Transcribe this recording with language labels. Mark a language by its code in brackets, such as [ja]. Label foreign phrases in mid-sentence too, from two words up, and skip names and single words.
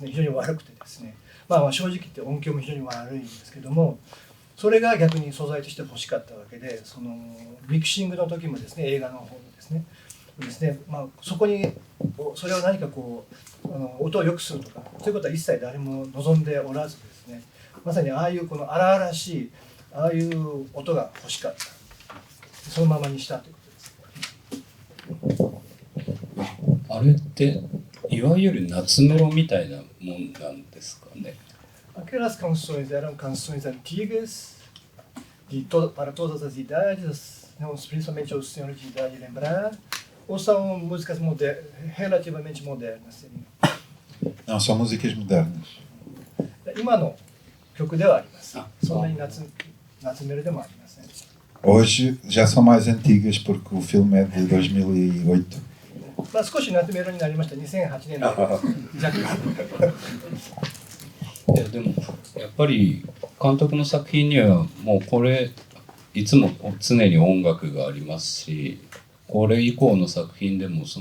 [ja] ね、非常に悪くてですね、正直言って音響も非常に悪いんですけども、それが逆に素材として欲しかったわけで、ミキシングの時もですね、映画の方のですね、そこにそれを何か音を良くするとかそういうことは一切誰も望んでおらずですね、まさにああいう荒々しいああいう音が欲しかった、そのままにしたということです。あれっていわゆる夏メロみたいなもんなんですかね。 [pt] Aquelas canções eram canções antigas para todas as idades, principalmente aos senhores de idade lembrar. Ou são músicas relativamente modernas? Não, são músicas modernas. [ja] 今の曲ではあります。そんなに夏メロでもありません。 [pt] Hoje já são mais antigas porque o filme é de 2008. [ja] 少し夏メロになりました。2008年の弱です。いやでもやっぱり監督の作品にはもうこれいつも常に音楽がありますし、これ以降の作品でも